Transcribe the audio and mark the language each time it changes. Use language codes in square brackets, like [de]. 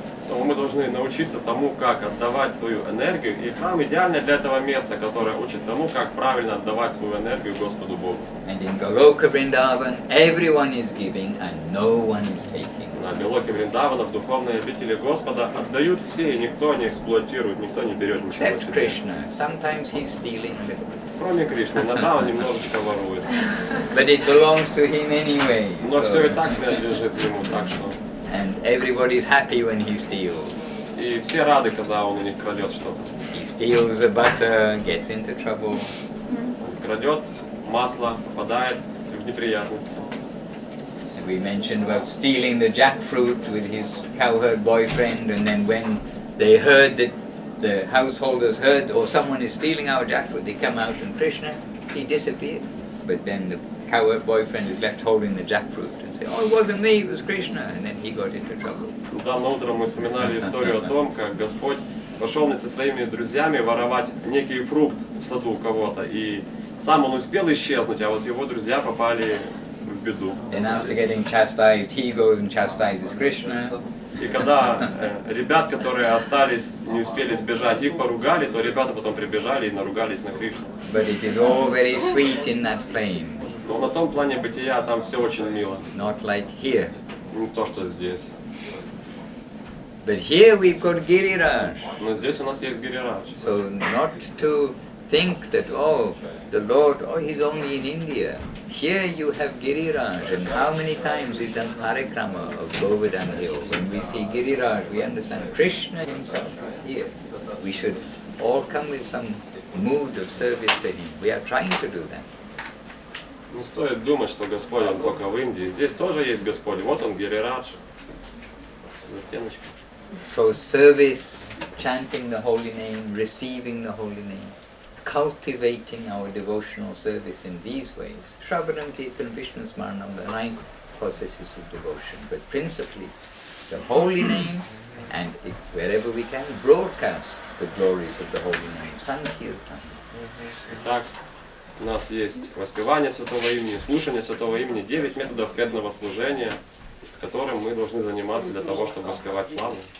[ru] Мы должны научиться тому, как отдавать свою энергию, и храм идеальный для этого места, которое учит тому, как правильно отдавать свою энергию Господу Богу. [en] And in Goloka Vrindavan, everyone is giving and no one is taking. [ru] На Галоке Вриндавана, в духовной обители Господа отдают все, и никто не эксплуатирует, никто не берет ничего [en] Except [ru] себе. [en] Krishna. Sometimes he's stealing a little. [ru] Кроме Кришны, иногда он немножечко ворует. [en] But it belongs to him anyway. [ru] Но все и [en] So, [ru] так принадлежит ему, так что... [en] and everybody's happy when he steals. [ru] И все рады, когда он у них крадет что-то. [en] He steals the butter, gets into trouble. [ru] Крадет масло, попадает в неприятности. [en] And we mentioned about stealing the jackfruit with his cowherd boyfriend, and then when they heard that the householders heard, or someone is stealing our jackfruit, they come out and Krishna, he disappeared. But then the cowherd boyfriend is left holding the jackfruit and say, oh, it wasn't me, it was Krishna, and then he got into trouble. [ru] Недавно утром мы вспоминали историю о том, как Господь пошел со своими друзьями воровать некий фрукт в саду у кого-то, и сам он успел исчезнуть, а вот его друзья попали в беду. [en] Then after getting chastised, he goes and chastises Krishna. [ru] И когда ребят, которые остались, не успели сбежать, их поругали, то ребята потом прибежали и наругались на Кришну. [en] But it is all very sweet in that plane, [ru] Но на том плане бытия там все очень мило, [en] not like here. [ru] не то, что здесь. [en] But here we've got Giriraj. [ru] Но здесь у нас есть Гирирадж. [en] So not to think that, oh, the Lord, oh, he's only in India. Here you have Giriraj, and how many times we've done parikrama of Govardhan Hill. When we see Giriraj, we understand Krishna himself is here. We should all come with some mood of service to him. We are trying to do that. [ru] Не стоит думать, что Господь он только в Индии. Здесь тоже есть Господь. Вот он, Гирирадж, за стеночкой. [en] So service, chanting the holy name, receiving the holy name, cultivating our devotional service in these ways. Shravanam, Kirtan, Vishnu Smaranam, the 9 processes of devotion. But principally, the holy name, and wherever we can, broadcast the glories of the holy name. Sankirtan. [ru] Итак, у нас есть воспевание Святого Имени, слушание Святого Имени, 9 методов преданного служения, которым мы должны заниматься для того, чтобы воспевать славу.